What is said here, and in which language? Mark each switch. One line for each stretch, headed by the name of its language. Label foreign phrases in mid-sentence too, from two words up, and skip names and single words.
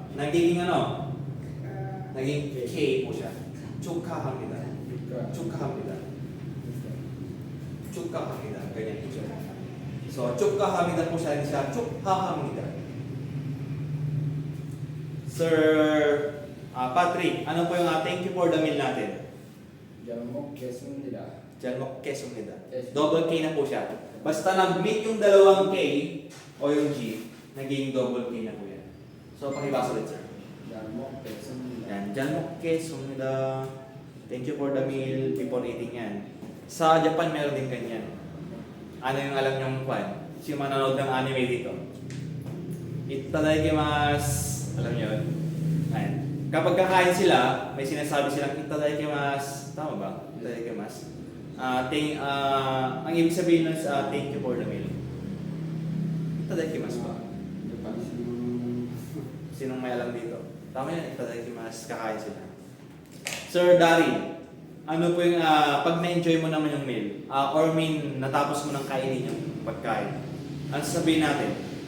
Filipino: Nagiging ano? Naging K po siya.
Korean: 축하합니다. 축하합니다. 축하합니다.
Filipino: Ganyan po siya. So, 축하합니다 po siya. Hindi siya 축하합니다. Sir Patrick, ano po yung
English: thank you for the meal
Filipino: natin?
Korean: 잘 먹겠습니다.
Filipino: Diyan mo, kesumida.
English: Yes.
Filipino: Double K na po siya. Basta nag-meet yung dalawang K o yung G, naging double K na po yan. So, pakibasa ulit, sir.
Korean: 잘 먹겠습니다.
Filipino: Yan, diyan mo, kesumida.
English: Thank you for the meal before eating yan.
Filipino: Sa Japan, meron din ganyan. Ano yung alam niyong kwan? Sino manonood ng anime dito? Itadakimasu. Alam niyo yun? Ayan. Kapag kakain sila, may sinasabi silang itadakimasu. Tama ba? Itadakimasu. Ang ibig sabihin nun sa
English: thank you for the meal.
Filipino: Itadakimasu ba? Sinong may alam dito? Tama yan, itadakimasu. Kakain sila. Sir Daryl, ano po yung pag na-enjoy mo naman yung meal, or natapos mo ng kainin yung pagkain, ano sasabihin natin?